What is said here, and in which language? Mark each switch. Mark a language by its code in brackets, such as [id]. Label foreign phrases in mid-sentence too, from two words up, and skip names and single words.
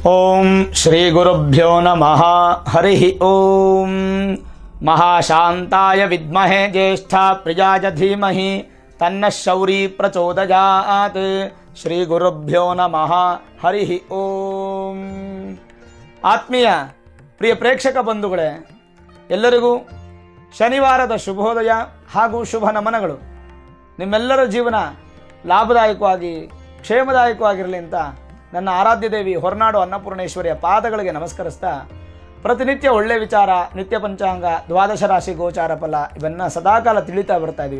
[sa] ಓಂ ಶ್ರೀ ಗುರುಭ್ಯೋ ನಮಃ. ಹರಿ ಓಂ. ಮಹಾಶಾಂತಾಯ ವಿದ್ಮಹೇ ಜ್ಯೇಷ್ಠ ಪ್ರಿಯಾಯ ಧೀಮಹಿ ತನ್ನ ಶೌರಿ ಪ್ರಚೋದಯಾತ್. ಶ್ರೀ ಗುರುಭ್ಯೋ ನಮಃ. ಹರಿ ಓಂ. [kn] ಆತ್ಮೀಯ ಪ್ರಿಯ ಪ್ರೇಕ್ಷಕ ಬಂಧುಗಳೇ, ಎಲ್ಲರಿಗೂ ಶನಿವಾರದ ಶುಭೋದಯ ಹಾಗೂ ಶುಭ ನಮನಗಳು. ನಿಮ್ಮೆಲ್ಲರ ಜೀವನ ಲಾಭದಾಯಕವಾಗಿ ಕ್ಷೇಮದಾಯಕವಾಗಿರಲಿ ಅಂತ ನನ್ನ ಆರಾಧ್ಯ ದೇವಿ ಹೊರನಾಡು ಅನ್ನಪೂರ್ಣೇಶ್ವರಿಯ ಪಾದಗಳಿಗೆ ನಮಸ್ಕರಿಸ್ತಾ, ಪ್ರತಿನಿತ್ಯ ಒಳ್ಳೆಯ ವಿಚಾರ, ನಿತ್ಯ ಪಂಚಾಂಗ, ದ್ವಾದಶ ರಾಶಿ ಗೋಚಾರ ಫಲ ಇವನ್ನು ಸದಾಕಾಲ ತಿಳಿತಾ ಬರ್ತಾ ಇದ್ದೀವಿ.